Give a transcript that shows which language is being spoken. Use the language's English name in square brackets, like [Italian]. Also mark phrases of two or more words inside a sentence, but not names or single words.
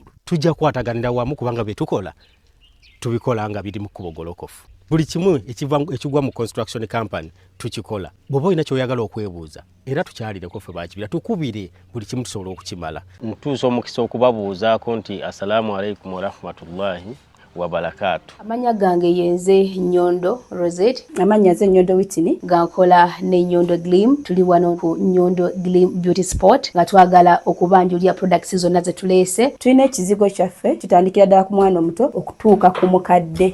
[Ganda] Tujja kwataganira wamu kubanga bye tukola tubikola nga biri mu kkubo golokofu. Buli kimu ekigwa mu [English] construction company [Ganda] tukikola. Bw'oba olina ky'oyagala okwebuuza era tukyalireko ffe ba Kibira, tukubire buli kimu tusobola okukimala. Mutuusa omukisa okubabuuzaako nti [Arabic] السلام عليكم ورحمة الله وبركاته. [Ganda] Amanya gange yenze Nyondo Rosette. Amanya ze Nyondo Witini. Gankola ne Nyondo Gleam. Tuli wano ku Nyondo Gleam Beauty Sport nga twagala okubanjulira products zonna ze tuleese. Tulina ekizigo kyaffe kitandikira ddala ku mwana omuto okutuuka ku mukadde.